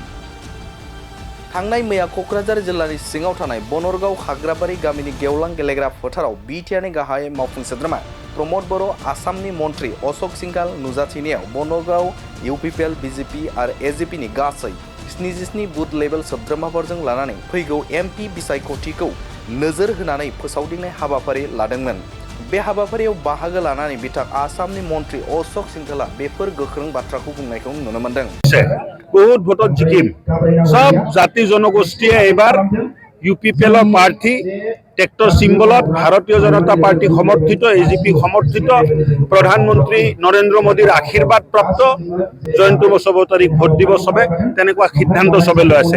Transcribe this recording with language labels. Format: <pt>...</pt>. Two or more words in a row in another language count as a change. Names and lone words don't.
<brx>थांनाय मैया क'क्राझार जिल्लानि सिङाव थानाय बनरगाव हाग्राबारि गामिनि गेवलां गेलेग्रा फोथाराव बिटिआरनि गाहाय मावफुं सोद्रोमा प्रमद बर' आसामनि मन्त्री अश'क सिंघाल नुजाथिनायाव बनरगाव UPPL BJP आरो AGPनि गासै 77</brx> <en>booth level</en> <brx>सोद्रोमाफोरजों लानानै फैगौ MP बिसायख'थिखौ नोजोर होनानै फोसावदिंनाय हाबाफारि लादोंमोन। बे हाबाफारियाव बाहागो लानानै बिथाङा आसामनि मन्त्री अश'क सिंघाला बेफोर गोख्रों बाथ्राखौ बुंनायखौ नुनो मोनदों।</brx> <as>বহুত ভোটত জিকিম সব জাতি জনগোষ্ঠীয়ে এবাৰ UPPL প্ৰাৰ্থী ট্ৰেক্টৰ সিম্বলত ভাৰতীয় জনতা পাৰ্টি সমৰ্থিত AGP সমৰ্থিত প্ৰধানমন্ত্ৰী নৰেন্দ্ৰ মোদীৰ আশীৰ্বাদ প্ৰাপ্ত জয়ন্ত বসুমতাৰীক ভোট দিব সবে তেনেকুৱা সিদ্ধান্ত সবে লৈ আছে।</as>